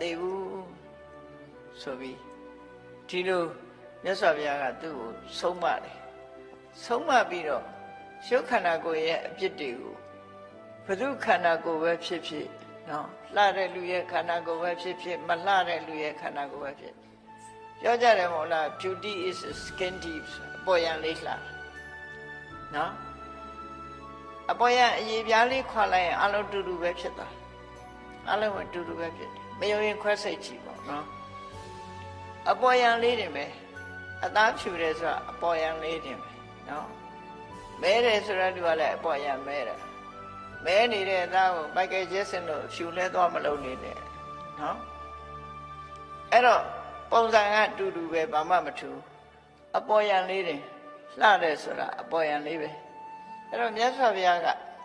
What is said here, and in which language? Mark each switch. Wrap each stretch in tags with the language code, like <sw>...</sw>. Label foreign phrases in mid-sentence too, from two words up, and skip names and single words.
<my>သေးဘူးဆိုပြီးဒီလိုမြတ်စွာဘုရားကသူ့ကိုဆုံးမတယ်ဆုံးမပြီးတော့ရုပ်ခန္ဓာကိုယ်ရဲ့အပြစ်တွေကိုဘု து ခန္ဓာကိုယ်ပဲဖြစ်ဖြစ်နော်လှတဲ့လူရဲ့ခန္ဓာကိုယ်ပဲ ဖြစ်ဖြစ်မလှတဲ့လူရဲ့ခန္ဓာကိုယ်ပဲဖြစ်ပြောကြတယ်မဟုတ်လား</my> <en>beauty is skin deep</en> <my>အပေါ်ယံလေးလှနော်အပေါ်ယံအရေးပြားလေး ခွာလိုက်ရင်အလုံးတူတူပဲဖြစ်သွားအလုံးကတူတူပဲဖြစ်တယ်မယုံရင်ခွဲစိတ်ကြည့်ပေါ့နော်အပေါ်ယံလေးတင်ပဲအသားဖြူတယ်ဆိုတာအပေါ်ယံလေးတင်ပဲနော်မဲတယ်ဆိုတာလူကလည်းအပေါ်ယံမဲတယ်မဲနေတဲ့အသားကိုမိုက်ကယ်ဂျက်ဆင်တို့ဖြူလဲသွားမလုပ်နေနဲ့နော်အဲ့တော့ပုံစံကတူတူပဲဘာမှမထူအပေါ်ယံလေးတင်လှတယ်ဆိုတာအပေါ်ယံလေးပဲအဲ့တော့မြတ်စွာဘုရားက</my>